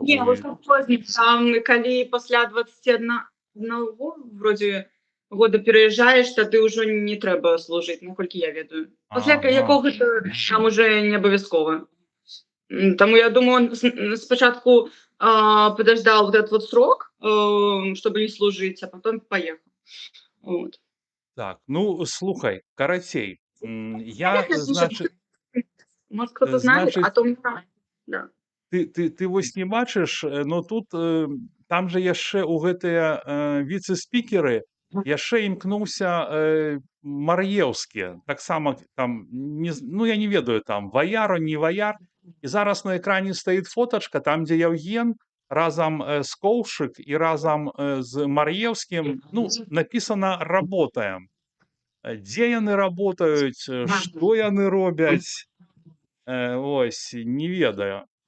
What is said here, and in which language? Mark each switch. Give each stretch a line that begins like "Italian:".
Belarusian: Не, вот позні, там калі пасля 21 вроде года пераязджаеш, то ты ўжо не трэба служыць, наколькі я ведаю. Пасля якога-то там уже не абавязкова.
Russian: Таму я думаю, он спачатку подождал вот этот вот срок, чтобы не служить, а потом поехал. Вот.
Belarusian: Так, ну, слухай, карацей, я,
Russian: Конечно, слушай, значит, может, кто-то знает, значит, а то да.
Belarusian: ты вось не бачыш, но тут там же яшчэ ў гэтыя віцэ-спікеры яшчэ імкнуўся Мар'еўскі. Таксама там, ну, я не ведаю, там, ваяр он, не ваяр. І зараз на экране стаіць фотачка, там, дзе Яўген разам з Коўшык і разам з Мар'еўскім, ну, напісана «работаем». Дзе яны работаюць, што яны робяць, ось, не ведаю.